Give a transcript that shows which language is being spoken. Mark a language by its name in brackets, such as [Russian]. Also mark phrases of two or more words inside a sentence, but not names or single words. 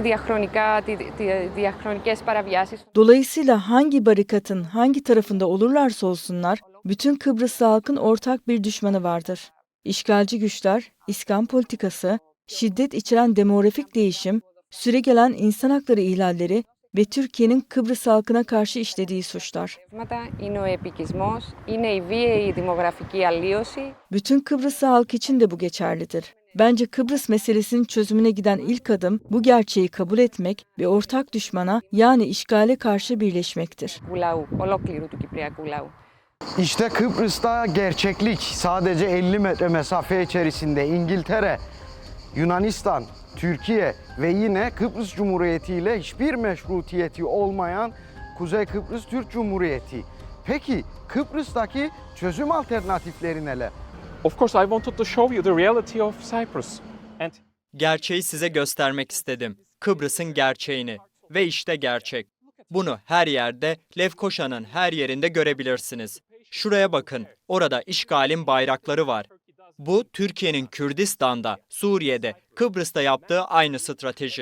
[Turkish] Dolayısıyla hangi barikatın hangi tarafında olurlarsa olsunlar, bütün Kıbrıslı halkın ortak bir düşmanı vardır. İşgalci güçler, iskan politikası, şiddet içeren demografik değişim, süregelen insan hakları ihlalleri ve Türkiye'nin Kıbrıs halkına karşı işlediği suçlar. [Greek] Είναι ο επικισμός, είναι η βίαιη δημογραφική αλλίωση. [Turkish] Bütün Kıbrıslı halk için de bu geçerlidir. Bence Kıbrıs meselesinin çözümüne giden ilk adım bu gerçeği kabul etmek ve ortak düşmana yani işgale karşı birleşmektir. [Greek] Ολόκληρου του Κυπριακού λαού. [Turkish] İşte Kıbrıs'ta gerçeklik sadece 50 metre mesafe içerisinde İngiltere, Yunanistan, Türkiye ve yine Kıbrıs Cumhuriyeti ile hiçbir meşrutiyeti olmayan Kuzey Kıbrıs Türk Cumhuriyeti. Peki Kıbrıs'taki çözüm alternatifleri neler? [English] Of course, I wanted to show you the reality of Cyprus. And [Turkish] Gerçeği size göstermek istedim. Kıbrıs'ın gerçeğini. Ve işte gerçek. Bunu her yerde, Lefkoşa'nın her yerinde görebilirsiniz. Şuraya bakın, orada işgalin bayrakları var. Bu, Türkiye'nin Kürdistan'da, Suriye'de, Kıbrıs'ta yaptığı aynı strateji.